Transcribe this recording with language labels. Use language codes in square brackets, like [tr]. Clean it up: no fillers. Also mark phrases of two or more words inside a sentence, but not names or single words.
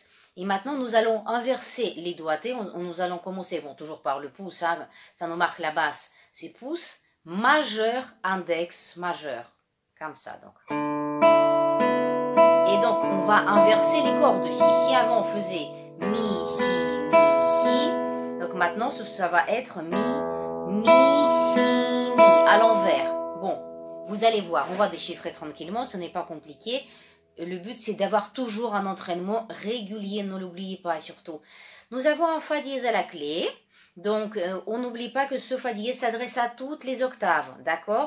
[fr] Et maintenant, nous allons inverser les doigtés. Nous allons commencer, bon, toujours par le pouce, hein, ça nous marque la basse. C'est pouce, majeur, index, majeur. Comme ça, donc. Et donc, on va inverser les cordes ici. Si avant, on faisait mi, si, si. Donc maintenant, ça va être mi, si, mi, à l'envers. Bon, vous allez voir, on va déchiffrer tranquillement, ce n'est pas compliqué. Le but, c'est d'avoir toujours un entraînement régulier, ne l'oubliez pas surtout. Nous avons un fa dièse à la clé. Donc, on n'oublie pas que ce fa dièse s'adresse à toutes les octaves, d'accord?